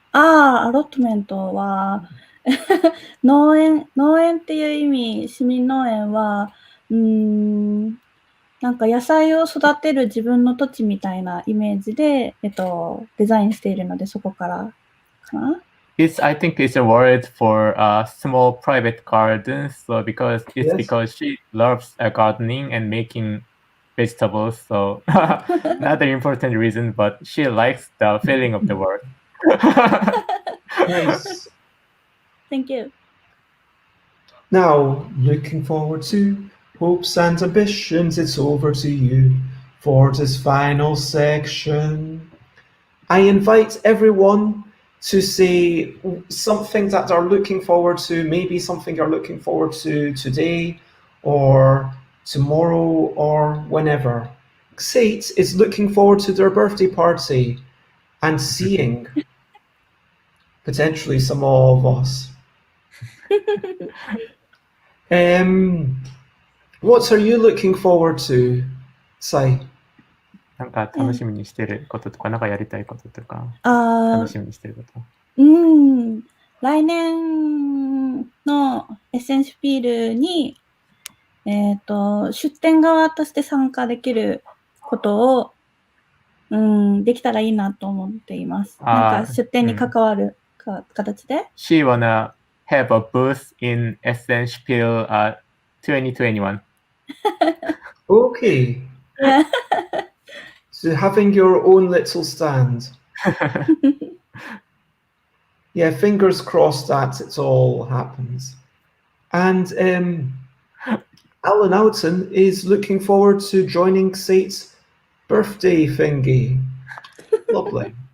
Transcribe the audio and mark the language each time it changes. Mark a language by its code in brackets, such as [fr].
[ja] アロットメントは農園っていう意味、市民農園はなんか野菜を育てる自分の土地みたいなイメージで、デザインしているので、そこからかな。 [en] I think it's a word for small private gardens. So because she loves gardening and making vegetables. So not an important reason, but she likes the feeling of the word. Nice. Thank you. Now, looking forward to hopes and ambitions, it's over to you for this final section. I invite everyone to say something that they're looking forward to, maybe something you're looking forward to today or tomorrow or whenever. Sate is looking forward to their birthday party and seeing potentially some of us. What are you looking forward to, Sai? [ja] なんか楽しみにしてることとか、なんかやりたいこととか、楽しみにしてること。来年のエッセンシュピールに、出店側として参加できることを、できたらいいなと思っています。なんか出店に関わる形で。 [en] She wanna have a booth in Essential 2021. Okay. Yeah. So having your own little stand. Yeah, fingers crossed that it all happens. And Alan Alton is looking forward to joining Sate's birthday thingy. Lovely.